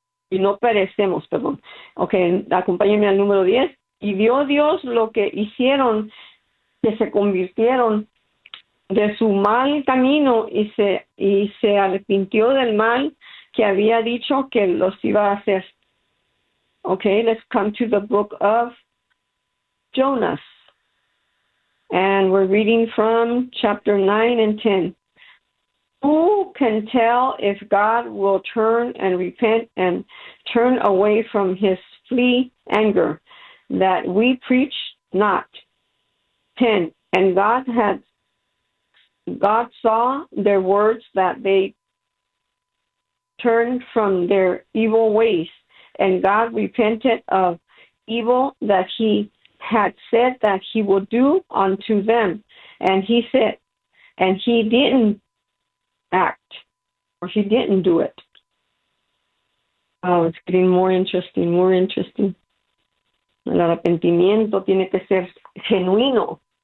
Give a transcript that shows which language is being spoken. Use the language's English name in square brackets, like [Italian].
[Spanish] Y no perecemos, perdón. Ok, acompáñenme al número 10. Y vio Dios lo que hicieron, que se convirtieron de su mal camino y se arrepintió del mal que había dicho que los iba a hacer. [English] Ok, let's come to the book of Jonas. And we're reading from chapter 9 and 10. Who can tell if God will turn and repent and turn away from his flee anger that we preach not? 10. And God saw their words that they turned from their evil ways, and God repented of evil that he had said that he would do unto them. And he didn't act, or he didn't do it. Oh, it's getting more interesting, more interesting. [Spanish] El arrepentimiento tiene que ser genuino.